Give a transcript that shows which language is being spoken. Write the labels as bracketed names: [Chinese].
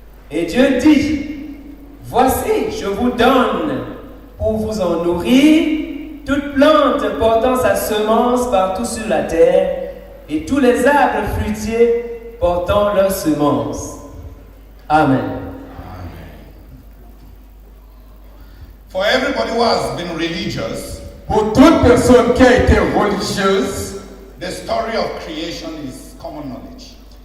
[French] Et Dieu dit, voici, je vous donne pour vous en nourrir toute plante portant sa semence partout sur la terre et tous les arbres fruitiers portant leur semence. Amen. [English] For everybody who has been religious, [French] pour toute personne qui a été religieuse, [English] the story of creation is common knowledge.